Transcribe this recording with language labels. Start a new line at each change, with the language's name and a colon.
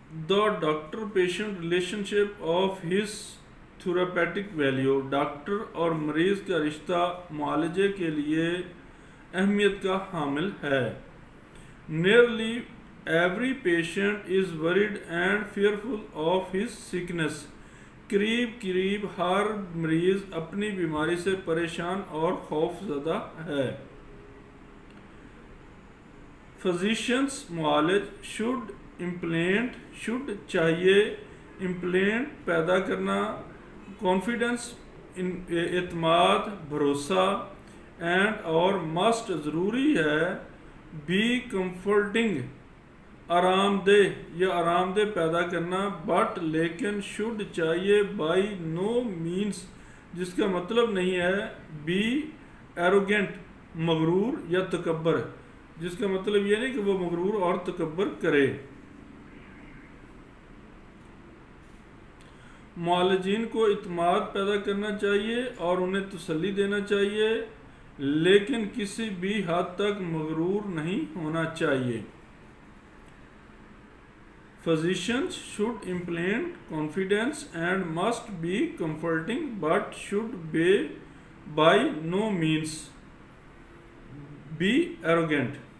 English: The doctor-patient relationship of his therapeutic value.
Urdu: Doctor اور مریض کا رشتہ معالجے کے لیے اہمیت کا حامل ہے.
English: Nearly every patient is worried and fearful of his sickness.
Urdu: قریب ہر مریض اپنی بیماری سے پریشان اور خوف زدہ ہے. Physicians، معالج. should چاہیے. implant پیدا کرنا. confidence اعتماد، بھروسہ. and اور must ضروری ہے.
English: be comforting
Urdu: آرام دہ یا آرام دہ پیدا کرنا. but لیکن should چاہیے.
English: by no means
Urdu: جس کا مطلب نہیں ہے
English: be arrogant
Urdu: مغرور یا تکبر، جس کا مطلب یہ نہیں کہ وہ مغرور اور تکبر کرے. معالجین کو اعتماد پیدا کرنا چاہیے اور انہیں تسلی دینا چاہیے، لیکن کسی بھی حد تک مغرور نہیں ہونا چاہیے.
English: Physicians should implant confidence and must be comforting, but should by no means be arrogant.